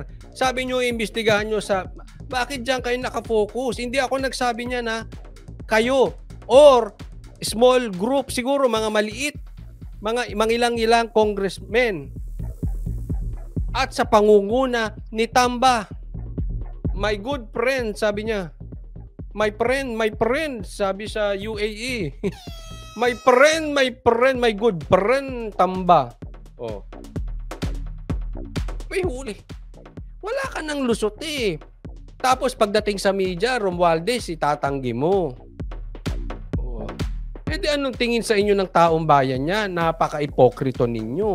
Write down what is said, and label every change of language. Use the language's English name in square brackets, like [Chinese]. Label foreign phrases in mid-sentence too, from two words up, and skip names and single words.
[Filipino] Sabi nyo imbestigahan nyo sa... Bakit dyan kayo nakafocus? Hindi ako nagsabi niya na kayo or [English] small group, [Filipino] siguro mga maliit, mga ilang congressmen. At sa pangunguna ni Tamba, [English] my good friend, [Filipino] sabi niya. [English] My friend, [Filipino] sabi sa UAE. [English] my friend, my good friend, [Filipino] Tamba. Oh. May huli. Wala ka nang lusot eh. Tapos pagdating sa media, Romualdez, itatanggi mo. Oh. Eh di anong tingin sa inyo ng taong bayan niya? Napaka-ipokrito ninyo.